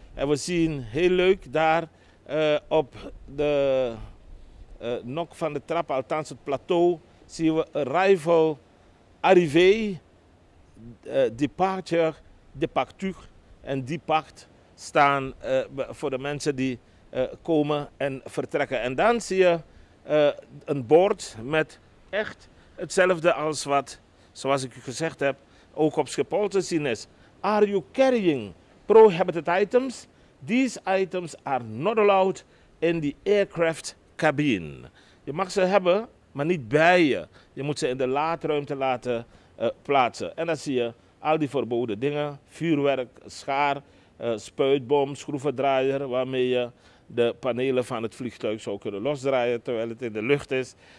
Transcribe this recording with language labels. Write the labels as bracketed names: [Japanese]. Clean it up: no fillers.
[Dutch] En we zien heel leuk daar op de nok van de trap, althans het plateau, zien we arrival, arrivé, departure, departure en depart staan voor de mensen die komen en vertrekken. En dan zie je een bord met echt hetzelfde als wat, zoals ik u gezegd heb, ook op Schiphol te zien is. [English] Are you carrying prohibited items? These items are not allowed in the aircraft cabine. [Dutch] Je mag ze hebben, maar niet bij je. Je moet ze in de laadruimte laten plaatsen. En dan zie je al die verboden dingen. Vuurwerk, schaar, spuitbom, schroevendraaier, waarmee je de panelen van het vliegtuig zou kunnen losdraaien terwijl het in de lucht is.